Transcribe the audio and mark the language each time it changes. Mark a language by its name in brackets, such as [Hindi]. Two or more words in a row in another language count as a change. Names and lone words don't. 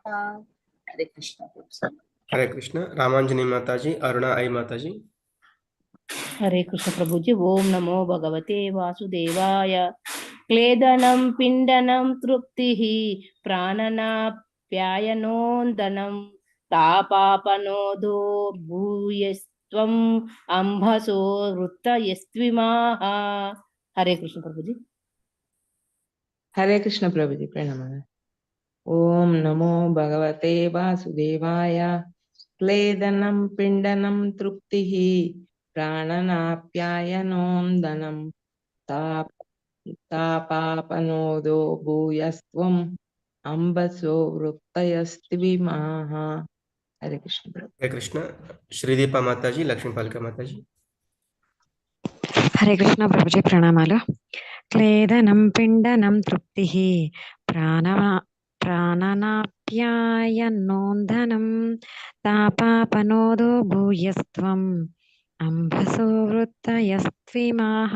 [Hindi] हरे कृष्ण प्रभु। हरे कृष्ण। रामांजनी माता जी, अरुणा आई माता जी। हरे कृष्ण प्रभु जी। [Sanskrit] ओम नमो भगवते वासुदेवाय। क्लेदनं पिण्डनं तृप्तिः प्राणनाप्यायनोन्दनं तापापनोदो भूयस्त्वम् अम्भसो वृत्तयस्त्विमाः। [Hindi] हरे कृष्ण प्रभु जी। हरे कृष्ण प्रभु जी। प्रणाम। [Sanskrit] ओम नमो भगवते वासुदेवाय। क्लेदनं पिण्डनं तृप्तिः प्राणनाप्यायनोन्दनं तापापनोदो भूयस्त्वम् अम्बसो वृत्तयस्त्विमाः। [Hindi] हरे कृष्ण प्रभु। हरे कृष्ण। श्रीदीपा माता जी, लक्ष्मीपालिका माता जी। हरे कृष्ण प्रभु जी। प्रणमाలు। [Sanskrit] क्लेदनं पिण्डनं तृप्तिः प्राणनाप्यायनोन्दनं तापापनोदो भूयस्त्वम् अम्भसो वृत्तयस्त्विमाः।